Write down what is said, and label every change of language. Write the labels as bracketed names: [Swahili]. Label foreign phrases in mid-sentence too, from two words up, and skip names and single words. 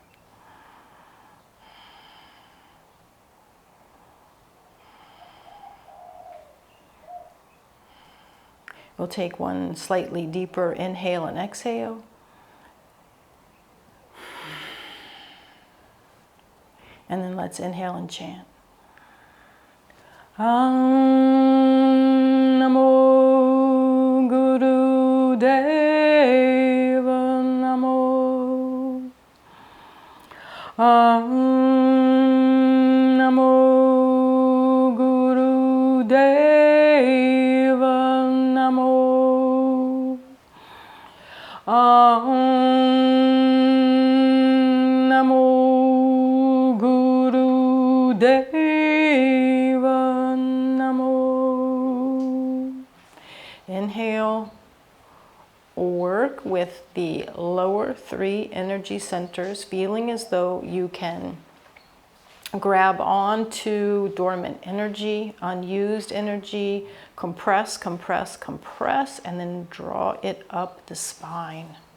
[English] We'll take one slightly deeper inhale and exhale. And then let's inhale and chant. [Sanskrit] Namo Guru Deva Namo. Namo Guru Deva Namo. Namo Deva Namo. [English] Inhale. Work with the lower three energy centers, feeling as though you can grab onto dormant energy, unused energy, compress, compress, compress, and then draw it up the spine.